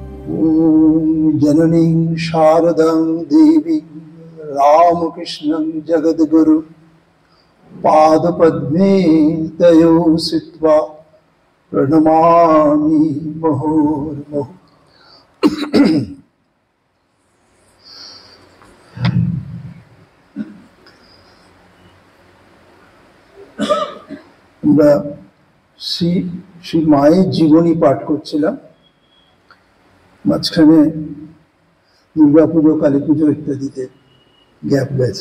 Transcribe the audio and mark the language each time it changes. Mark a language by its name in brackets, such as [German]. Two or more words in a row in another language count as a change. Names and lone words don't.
[Sanskrit] ॐ जननीं शारदां देवीं रामकृष्णं जगद्गुरु पादपद्मे तयो सित्वा प्रणमामि मुहुर्मुहुः। [Bangla] আমরা শ্রী মায়ের জীবনী পাঠ করছিলাম। মাঝখানে দুর্গাপুজো, কালী পুজো ইত্যাদিতে গ্যাপ গেছে।